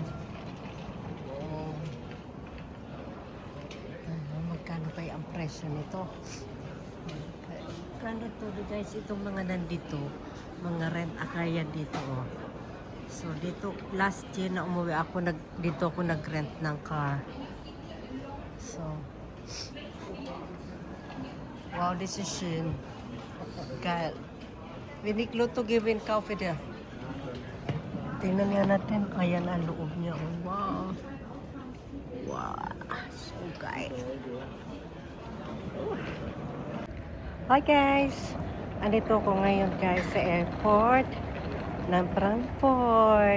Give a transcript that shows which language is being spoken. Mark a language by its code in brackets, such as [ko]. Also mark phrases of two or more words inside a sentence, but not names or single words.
[tl] Oh. Magkano pa yung presyo nito? Magkano to guys, itong mga nandito, mga [en] rent a car [tl] yan dito. Oh. So, dito, [en] last year [tl] na umuwi ako, dito ako nag-rent ng car. [en] So, wow, this is schön. [de] Geil. Wenn ich Lotto gewinne, kaufe dir. [tl] Tingnan nga natin. Ayan ang loob niya. Wow. [de] Wow. So geil. [en] Hi guys. [tl] Andito ko ngayon guys sa airport ng Frankfurt.